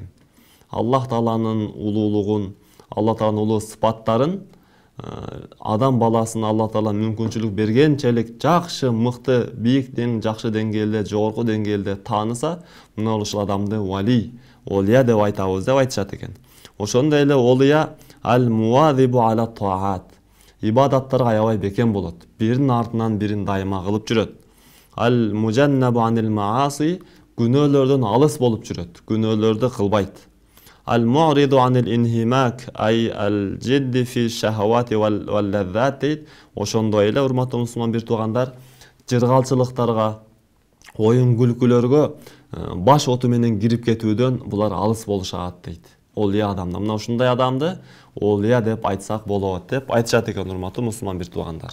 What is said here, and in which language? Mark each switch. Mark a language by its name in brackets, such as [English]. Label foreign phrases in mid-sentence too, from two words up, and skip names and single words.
[Kyrgyz] Аллах Тааланын улуулугун, Аллах Тааланын улуу сыпаттарын адам баласына Аллах Таала мүмкүнчүлүк бергенчелик жакшы, мыкты, бийик, жакшы деңгээлде, жогорку деңгээлде тааныса, мына ушул адамды вали, олия деп айтабыз деп айтышат экен. Ошондой эле олия [Arabic] المواظب على الطاعات. [Kyrgyz] Ибадаттарга аябай бекем болот. Биринин артынан бирин дайыма кылып жүрөт. [Arabic] المجنب عن المعاصي, [Kyrgyz] күнөөлөрдөн алыс болуп жүрөт. Күнөөлөрдү кылбайт. [Arabic] المعرض عن الانهماك أي الجد في الشهوات واللذات. [Kyrgyz] Ошондой эле урматтуу мусулман бир туугандар, жыргалчылыктарга, оюн күлкүлөргө баш оту менен кирип кетүүдөн булар алыс болушат дейт. Олия адамда. Мына ушундай адамды олия деп айтсак болот деп айтышат экен, урматтуу мусулман бир туугандар.